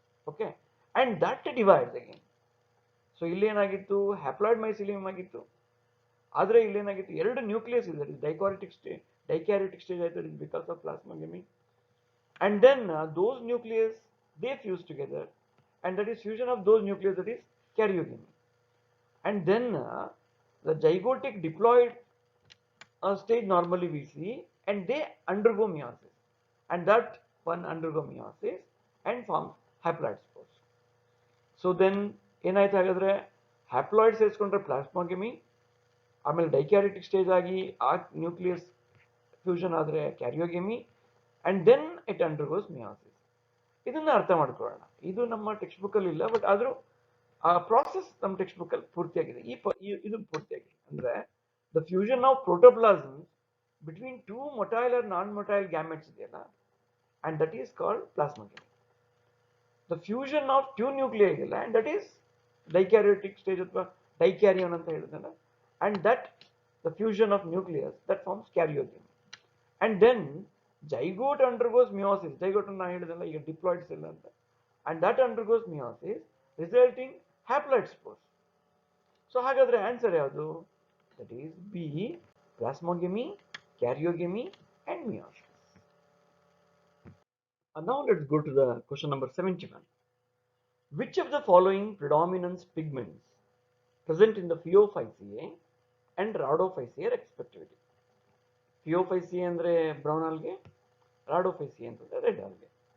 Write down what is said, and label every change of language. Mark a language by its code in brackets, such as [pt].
[en] Okay, and that divides again. [kn] So ಇಲ್ಲಿ ಏನಾಗಿತ್ತು, haploid mycelium ಆಗಿತ್ತು. ಆದರೆ ಇಲ್ಲಿ ಏನಾಗಿತ್ತು, ಎರಡು ನ್ಯೂಕ್ಲಿಯಸ್ ಇದೆ, ಡೈಕ್ಯಾರಿಟಿಕ್ ಸ್ಟೇಜ್ ಆಯ್ತು, [en] It because of plasmogamy. And then those nucleus they fuse together, and that is fusion of those nucleus, that is karyogamy. And then the zygotic diploid stage normally we see, and they undergo meiosis, and that one undergo meiosis and forms haploid spores. [kn] So then ಏನಾಯ್ತು ಹಾಗಾದ್ರೆ, haploid ಸೇರಿಸ್ಕೊಂಡ್ರೆ ಪ್ಲಾಸ್ಮೋಗೆಮಿ, ಆಮೇಲೆ ಡೈಕ್ಯಾರಿಟಿಕ್ stage ಆಗಿ ಆ nucleus fusion ಆದರೆ ಕ್ಯಾರಿಯೋಗೆಮಿ, [en] And then it undergoes meiosis. [kn] ಇದನ್ನ ಅರ್ಥ ಮಾಡ್ಕೊಳ್ಳೋಣ. ಇದು ನಮ್ಮ ಟೆಕ್ಸ್ಟ್ ಬುಕ್ ಅಲ್ಲಿ ಇಲ್ಲ, ಬಟ್ ಆದ್ರೂ ಆ ಪ್ರಾಸೆಸ್ ನಮ್ಮ ಟೆಕ್ಸ್ಟ್ ಬುಕ್ ಅಲ್ಲಿ ಪೂರ್ತಿಯಾಗಿದೆ. ಇದು ಪೂರ್ತಿಯಾಗಿದೆ ಅಂದ್ರೆ [en] The fusion of protoplasm between two motile or non motile gametes ಇದೆಯಲ್ಲ, and that is called plasmogamy. The fusion of two nuclei ಇದೆಯಲ್ಲ, and that is dikaryotic stage [kn] ಅಥವಾ ಡೈಕ್ಯಾರಿಯನ್ ಅಂತ ಹೇಳಿದ್ನಲ್ಲ, [en] and that the fusion of nucleus that forms karyogamy. And then zygote undergoes meiosis. [kn] Zygote na helidalla ಈಗ [en] diploid cell anta, and that undergoes meiosis resulting haploid spores. [kn] So ಹಾಗಾದ್ರೆ answer ಯಾವುದು? [en] That is B, plasmogamy, karyogamy and meiosis. And now let's go to the question number 71. Which of the following predominance pigments present in the Phaeophyceae and Rhodophyceae respectively? [kn] Phaeophyceae ಅಂದ್ರೆ brown algae, Rhodophyceae ಅಂತಂದ್ರೆ red algae.